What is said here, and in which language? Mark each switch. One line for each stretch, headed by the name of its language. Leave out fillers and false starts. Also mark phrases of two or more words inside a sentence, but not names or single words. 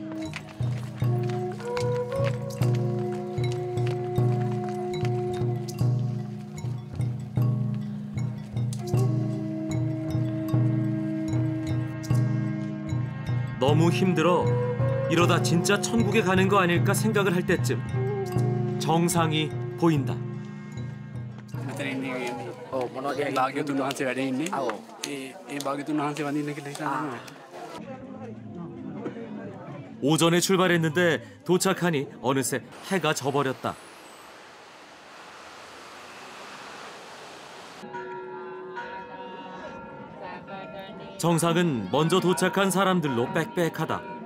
Korean: 너무 힘들어 이러다 진짜 천국에 가는 거 아닐까 생각을 할 때쯤 정상이 보인다.
Sinhala: භාග්‍යවතුන් වහන්සේ වැඩ ඉන්නේ. ඒ භාග්‍යවතුන් වහන්සේ වඳින්න කියලා හිතනවා.
Korean: 오전에 출발했는데 도착하니 어느새 해가 져버렸다. 정상은 먼저 도착한 사람들로 빽빽하다.